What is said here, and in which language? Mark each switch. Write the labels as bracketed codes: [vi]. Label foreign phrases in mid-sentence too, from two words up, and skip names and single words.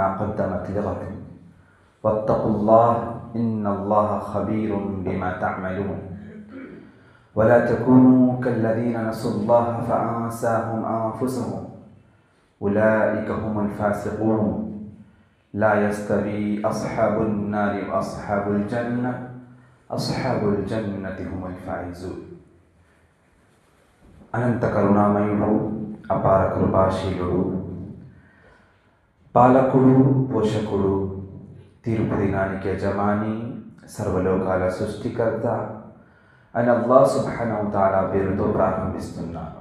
[ar] قدمت لغد واتقوا الله إن الله خبير بما تعملون ولا تكونوا كالذين نسوا الله فأنساهم أنفسهم أولئك هم الفاسقون لا يستوي أصحاب النار وأصحاب الجنة أصحاب الجنة هم الفائزون [te] అనంత కరుణామయుడు అపార కృపాశీలుడు పాలకుడు పోషకుడు తీర్పు దినానికి యజమాని సర్వలోకాల సృష్టికర్త అని [ar] الله سبحانه وتعالى [te] పేరుతో ప్రారంభిస్తున్నాను.